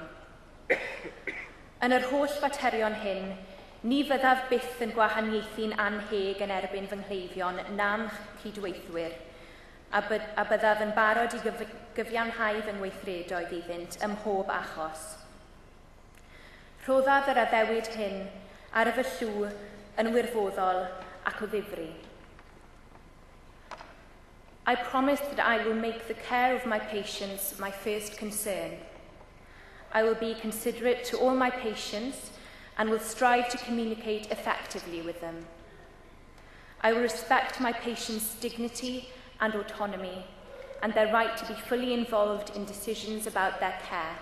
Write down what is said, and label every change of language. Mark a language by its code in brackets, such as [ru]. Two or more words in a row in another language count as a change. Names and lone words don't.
[cy] Yn yr holl faterion hyn, ni fyddaf byth yn gwahaniaethu'n anheg yn erbyn fy nghleifion na'n cydweithwyr, a byddaf yn barod i gyfiawnhau fy ngweithredoedd iddynt ym mhob achos. Rhoddaf yr addewid hyn ar y fy llw yn wirfoddol ac o ddifri. [en] I promise that I will make the care of my patients my first concern. I will be considerate to all my patients and will strive to communicate effectively with them. I will respect my patients' dignity and autonomy and their right to be fully involved in decisions about their care.